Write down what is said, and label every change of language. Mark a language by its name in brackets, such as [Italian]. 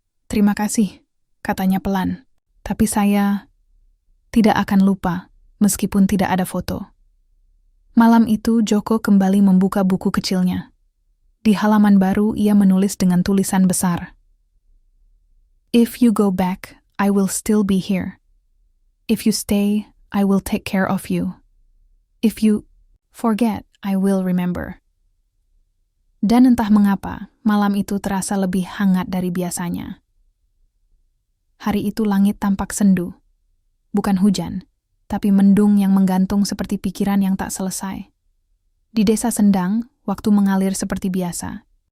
[Indonesian] Terima kasih, katanya pelan. Tapi saya tidak akan lupa, meskipun tidak ada foto. Malam itu, Joko kembali membuka buku kecilnya. Di halaman baru, ia menulis dengan tulisan besar. [English] If you go back, I will still be here. If you stay, I will take care of you. If you forget, I will remember. [Indonesian] Dan entah mengapa, malam itu terasa lebih hangat dari biasanya. Hari itu langit tampak sendu. Bukan hujan, tapi mendung yang menggantung seperti pikiran yang tak selesai. Di desa Sendang, waktu mengalir seperti biasa.